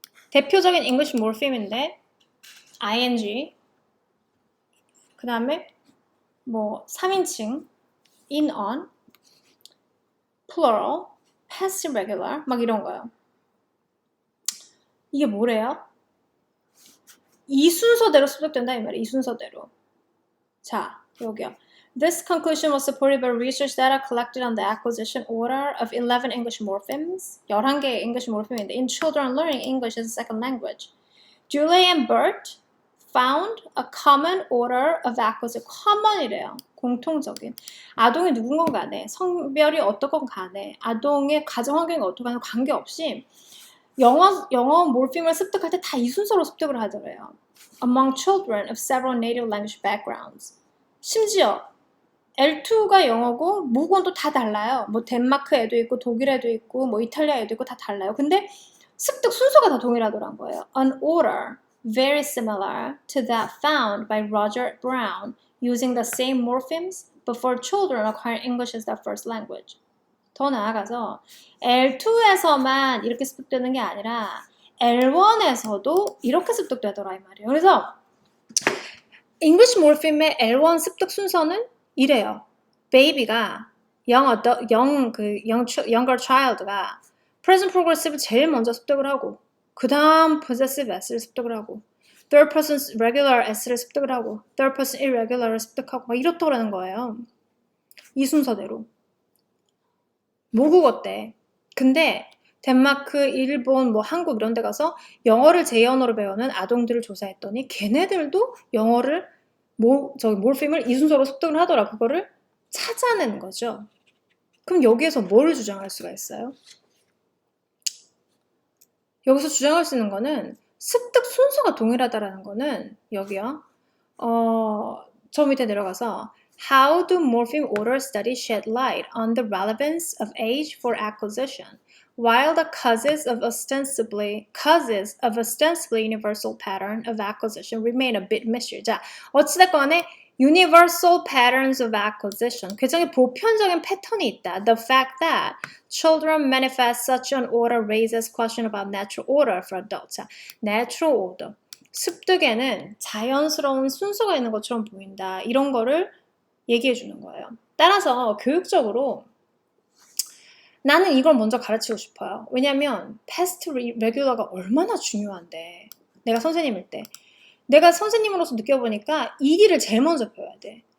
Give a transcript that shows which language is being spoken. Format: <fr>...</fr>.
<ko>대표적인 English morpheme인데 ing, 그 다음에 뭐 3인칭, in, on, plural, passive regular 막 이런 거요. 이게 뭐래요? 이 순서대로 습득된다 이 말이에요. 이 순서대로. 자, 여기요.</ko> <en>This conclusion was supported by research data collected on the acquisition order of 11 English morphemes.</en> <ko>11개의</ko> <en>English morphem인데 in children learning English as a second language. Julie and Bert found a common order of acquisition.</en> <ko>common이래요. 공통적인. 아동이 누군 건 간에, 성별이 어떻건 간에, 아동의 가정 환경이 어떻건 관계없이 영어 몰핌을 습득할 때 다 이 순서로 습득을 하더래요.</ko> <en>Among children of several native language backgrounds.</en> <ko>심지어 L2가 영어고 모국어도 다 달라요. 뭐 덴마크 애도 있고 독일 애도 있고 뭐 이탈리아 애도 있고 다 달라요. 근데 습득 순서가 다 동일하더란 거예요.</ko> <en>An order very similar to that found by Roger Brown using the same morphemes before children acquire English as their first language.</en> <ko>더 나아가서 L2에서만 이렇게 습득되는 게 아니라 L1에서도 이렇게 습득되더라 이 말이에요. 그래서 English morpheme의 L1 습득 순서는 이래요. baby가 younger child가 present progressive를 제일 먼저 습득을 하고 그 다음 possessive s를 습득을 하고 third person regular s를 습득을 하고 third person irregular을 습득하고 막 이렇더라는 거예요. 이 순서대로. 모국어 때. 근데 덴마크, 일본, 뭐 한국 이런 데 가서 영어를 제2언어로 배우는 아동들을 조사했더니 걔네들도 영어를 몰핌을 이 순서로 습득을 하더라. 그거를 찾아내는 거죠. 그럼 여기에서 뭘 주장할 수가 있어요? 여기서 주장할 수 있는 거는 습득 순서가 동일하다라는 거는 여기요. 저 밑에 내려가서</ko> <en>How do morpheme order studies shed light on the relevance of age for acquisition? while the causes of ostensibly universal pattern of acquisition remain a bit mystery.</en> <ko>자, 어찌됐건에</ko> <en>universal patterns of acquisition.</en> <ko>굉장히 보편적인 패턴이 있다.</ko> <en>The fact that children manifest such an order raises question about natural order for adults. 자, natural order.</en> <ko>습득에는 자연스러운 순서가 있는 것처럼 보인다. 이런 거를 얘기해 주는 거예요. 따라서 교육적으로 나는 이걸 먼저 가르치고 싶어요. 왜냐면 past regular가 얼마나 중요한데 내가 선생님일 때 내가 선생님으로서 느껴보니까 이 길을 제일 먼저 배워야 돼.</ko>